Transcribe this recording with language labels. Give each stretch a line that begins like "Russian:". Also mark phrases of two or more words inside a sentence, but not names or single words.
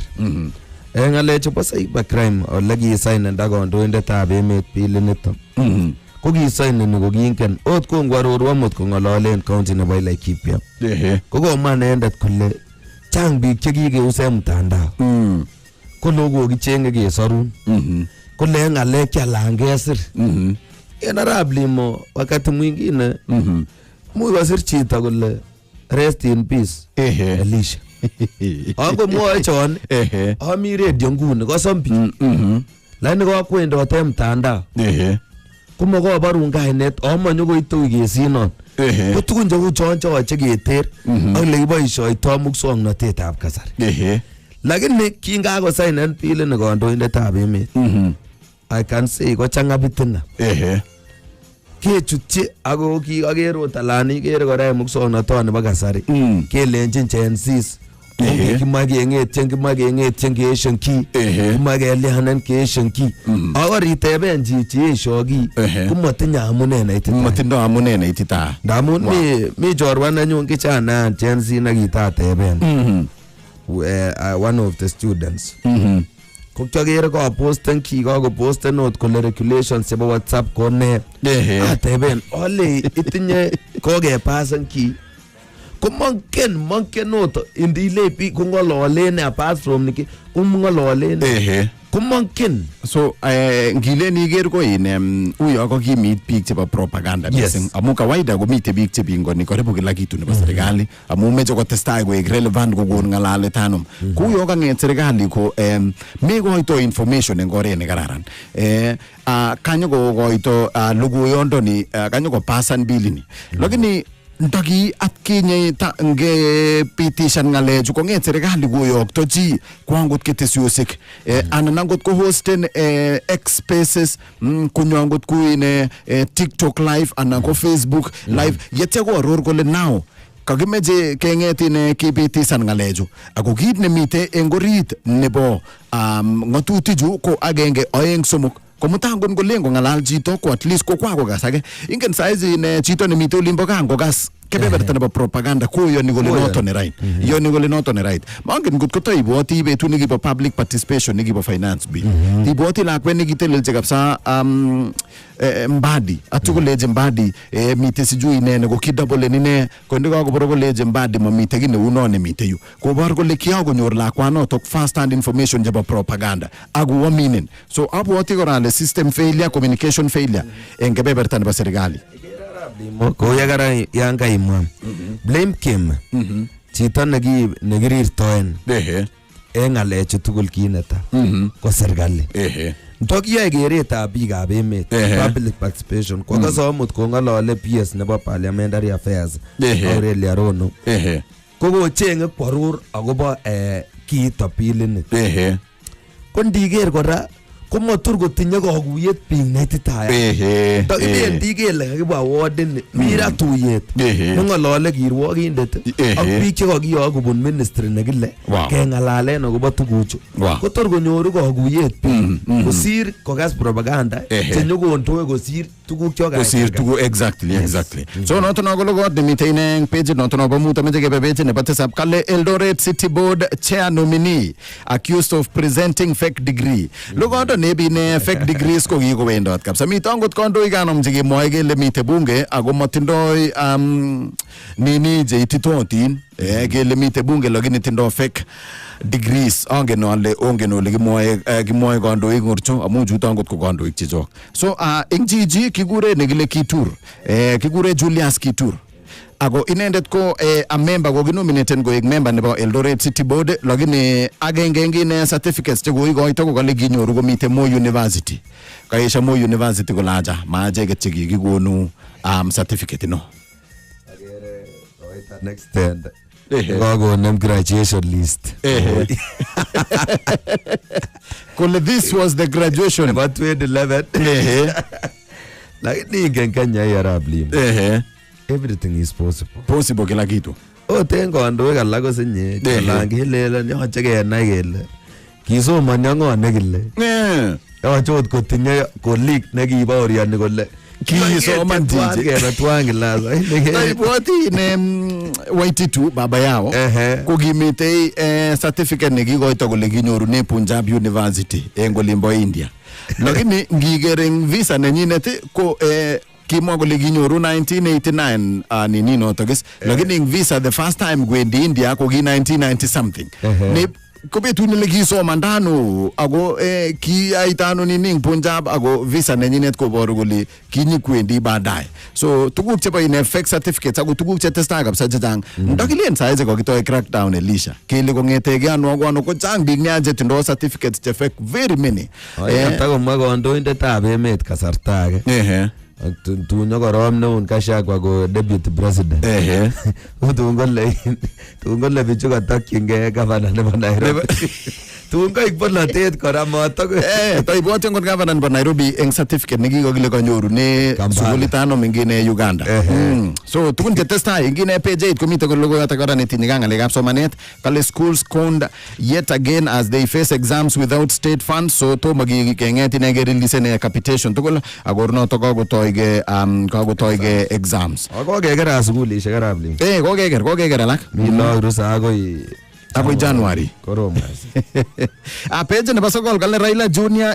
Kalenjin: Ng'alek chebo cybercrime ole kisainenda kandoindetab emet bilinito ko kisaineni ko kingen ot kongwarorwa mot kong'ololen county nebo Laikipia. Ko komwa inendet kole chang biik chekikeuse mtandao ko logo kichenge kesorun kole ng'alek chalangesiir en Arap Limo
Swahili: wakati mwingine
Kalenjin: muy kosir chito kole
English: rest in peace
Kalenjin: Elisha. Ako mwoe chon ami radio nguni kosom biik lakini kokwendote mtandao komokoborun kainet amanyo koitoi kesinon ko tugun cheu chon choche keter ak lekiboisioitoi muswoknotetab kasari lakini kingakosainen bilini kandoindetab emet
English: I can say
Kalenjin: kochanga bitina kechutyi ako kikaker otalani kere kora muswoknotot nebo kasari kelenjin Chensis Kimageng'etyen keeshen ki kimagelianen keeshen ki ako riteben chichi esho ki komatinye amune neitita matindo amune neitita ndamun mi chorwa nenyun kichanayan Chensi nekitateben
English: one of the students
Kalenjin: ko kyakere kaposten ki kakoposten ot kole regulations chebo WhatsApp ko ne ateben ole itinye kokepasen ki ko monken ot indile biik kong'ololen
English: apart from
Kalenjin: niki kong'ololen ko monken so ngilen iker ko in uyo ko kimit biik chebo propaganda missing amu kawaida komite biik chepingoni
Swahili: karibu kila kitu
Kalenjin: nebo serikali amu meche kotestai koek relevant kokon ng'alalet anom kuyo kang'et serikali ko mekoito information eng oret nekararan kanyo kokoito logoyondoni kanyo kopasan bilini lakini ndaki atkinye ngepitishan ng'alechu kong'et serikali koyokto chi kwangot ketesiosek anan angot ko hosten X Spaces kunyo angot kuine TikTok live anan ko Facebook live yetya ko aror kole now kakimeche keng'etin kipitisan ng'alechu ako kit nemite eng orit nebo ng'atutichu ko 1 2 3 komutangon kolen ko ng'alal chito ko
English: at least
Kalenjin: ko kwakokas age ingen saizi ne chito nemite olimbo kaa ngokas kebeberta nebo propaganda koyoni kole noto ne right. Yoni kole noto ne right. Mangen ngot ko toibwoti betut nekibo
English: public participation
Kalenjin: nekibo
English: finance bill.
Kalenjin: Tibwoti lakwet nekitelelje kabisa Mbadi atukoleje Mbadi mite sijui inene ko kidouble nine ko ndiko koleje Mbadi mamite kine unone mite yu kobor kole kiakonyor lakwanotok
English: first hand information
Kalenjin: jebo propaganda aku waminen. So abwoti korale
English: system failure, communication failure
Kalenjin: en kebeberta nebo serikali. Ko yakara yanga imwa blame Kim chito nekirirtoen en ngalechu tugul kineta ko serikali ntokiyoe keretab biikab emet
English: public participation
Kalenjin: kwa kasomut kong'olole PS nebo
English: parliamentary affairs
Kalenjin: Aurelia Rono ko kocheng'e kwarur akobo kiito bilinit ko ndiker kora komatur kotinye kakuyet biik neititayat takibendi kele kakibwa wardini mira tuyet neng'olole kirwokindet ak biik chekakiyok kobun ministry nekile keng'alalen akobo tuguchu kotor konyoru kakuyet biik kosir kokas propaganda chenyokondoi kosir tuguk kosir tuguk exactly. So noto no kologot nemite ine page noto no bamuta meje kebe page nebo tisab kale Eldoret City Board
English: chair nominee accused of presenting fake degree.
Kalenjin: Logoto nebi ne
English: fake degrees
Kalenjin: ko kikowendot kabisa. Mito angot kandoik anom chekimwoe kele mite bunge ako matindoi nini je ititotin kele mite bunge lakini tindoi
English: fake degrees.
Kalenjin: Ongen ole kimwoe kandoik ngorcho amu chuto angot ko kandoik chechok. So ing jiji kikure nekile Kitur kikure Julius Kitur ako inendet ko
English: a member
Kalenjin: ko ginominated ko member nebo Eldoret City Board lakini agenge ngine certificates che koikoito ko kale kinyoru ko mite Moi University kaisha Moi University ko laja maaje ketche kikonu certificate no agere koita
English: next stand
Kalenjin: kokonem
English: graduation list kole this was the graduation about 2011 lakini ingen Kenya Arap Limo everything is possible
Swahili: kila kitu
Kalenjin: ten kandoik alak kosinye langilelen yoche kenai kele kisomoni ng'o nekile yoche ot kotinye kolik nekibaoriani kole kisoman kena tuan kilasa ibwoti ne Waititu
Swahili: baba yao
Kalenjin: ko kimite certificate nekikoito kole kinyorune Punjab University en olimbo India lakini ngigeren visa nenyinet ko kimwa kole kinyoru 1989 nini notokis lakini visa
English: the first time
Kalenjin: kwendi India ko ki 1990 something ne ko betut nile kisomandano ako kiaitano nini Punjab ako visa nenyinet koboru kole kinyikwendi baadaye. So tuguk chebo ine
English: fake certificates
Kalenjin: ako tuguk chetestai kabisa chechang ndakilen saize kokitoi crackdown Elisha kele kongetege ano ko chang biik nya chetindoi certificates che fake
English: very many
Kalenjin: takomwa kandoindetab emet kasarta age tunyo korom neun Kashagwa ko
English: deputy president
Kalenjin: tungole bichu katokyingei governor nebo Nairobi tungo ikbolatet kora motok toibwote ngot governor nebo Nairobi eng certificate nekikokile kanyorune sukulitano mingine Uganda so tugun chetestai ingine page 8 komite logoiyot kora netinye ngalekab somanet kale
English: schools conned yet again as they face exams without state funds.
Kalenjin: So tomo kenget inege release ne capitation tugul akornoto kakotoige exams kokeker sukulishek Arap Limo kokeker alak mi lagok rusa akoi January page nebo sokol kale Raila Jr.